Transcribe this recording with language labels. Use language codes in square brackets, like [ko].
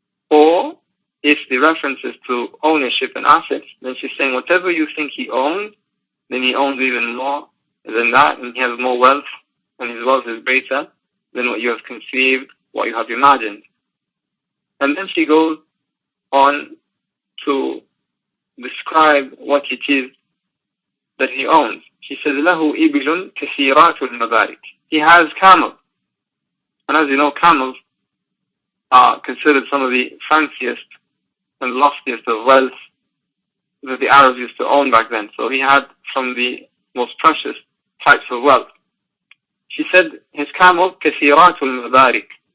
[en] Or, if the reference is to ownership and assets, then she's saying whatever you think he owns, then he owns even more than that, and he has more wealth, and his wealth is greater than what you have conceived, what you have imagined. And then she goes on to describe what it is that he owns. She says, [ar] لَهُ إِبِلٌ كَثِيرَاتُ الْمَبَارِكِ. [en] He has camels. And as you know, camels are considered some of the fanciest and loftiest of wealth that the Arabs used to own back then. So he had some of the most precious types of wealth. She said, his camel, [ar] كَثِيرَاتُ الْمَبَارِكِ.